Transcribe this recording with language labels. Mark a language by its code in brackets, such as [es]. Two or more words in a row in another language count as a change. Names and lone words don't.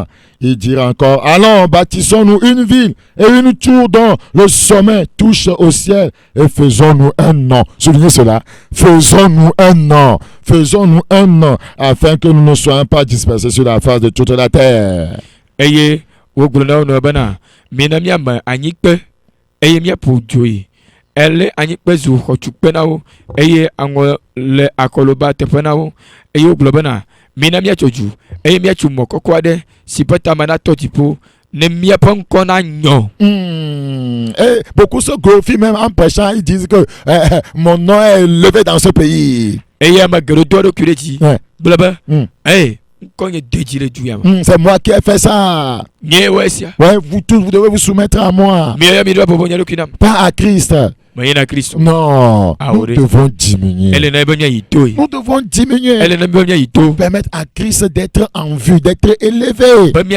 [fr] Ils dirent encore: allons, bâtissons-nous une ville et une tour dont le sommet touche au ciel et faisons-nous un nom. Soulignez cela. Faisons-nous un nom. Faisons-nous un nom afin que nous ne soyons pas dispersés sur la face de toute la terre. [ee] Elle anyikpe zu xɔtukpe na wo eye aŋɔ le akɔloba teƒe na wo eye wogblɔ bena mina miatso dzu eye miatso mɔ kɔkɔ aɖe si ƒe tame natɔ dziƒo ne miaƒe ŋkɔ na nyɔ. [fr] Beaucoup se glorifient même en prêchant, ils disent que mon nom est levé dans ce pays. [ee] Eye ame geɖewo do ɖokui ɖe dzi gblɔ be [fr] c'est moi qui ai fait ça. Ouais, vous tous, vous devez vous soumettre à moi. Pas à Christ. Non, nous devons diminuer. Nous devons diminuer. Permettre à Christ d'être en vue, d'être élevé.